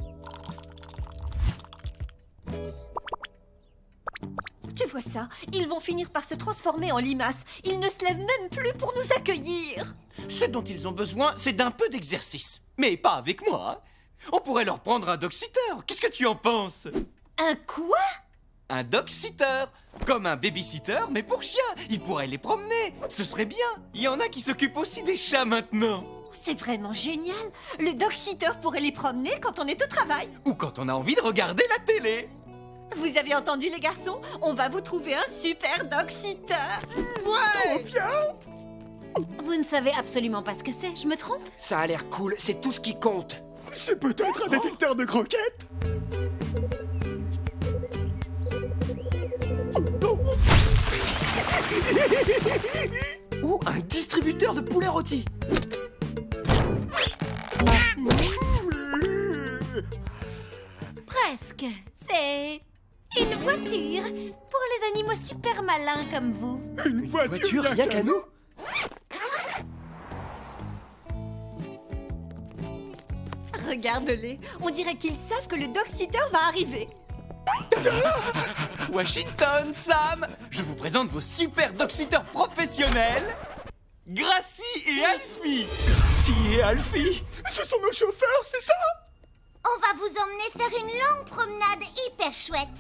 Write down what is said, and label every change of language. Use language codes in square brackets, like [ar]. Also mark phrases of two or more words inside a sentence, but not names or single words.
[fr] Tu vois ça? Ils vont finir par se transformer en limaces. Ils ne se lèvent même plus pour nous accueillir. Ce dont ils ont besoin, c'est d'un peu d'exercice. Mais pas avec moi. On pourrait leur prendre un dog-sitter. Qu'est-ce que tu en penses? Un quoi? Un dog-sitter. Comme un baby-sitter, mais pour chiens. Il pourrait les promener. Ce serait bien. Il y en a qui s'occupent aussi des chats maintenant. C'est vraiment génial. Le dog-sitter pourrait les promener quand on est au travail. Ou quand on a envie de regarder la télé. Vous avez entendu les garçons? On va vous trouver un super dog-sitter. Trop bien! Vous ne savez absolument pas ce que c'est, je me trompe? Ça a l'air cool, c'est tout ce qui compte. C'est peut-être un détecteur de croquettes? Ou un distributeur de poulet rôti. Presque. C'est une voiture pour les animaux super malins comme vous. Une voiture rien qu'à nous? Regarde-les, on dirait qu'ils savent que le dog-sitter va arriver. Washington, Sam, je vous présente vos super dog-sitters professionnels, Gracie et Alfie. Gracie et Alfie? Ce sont nos chauffeurs, c'est ça? On va vous emmener faire une longue promenade hyper chouette.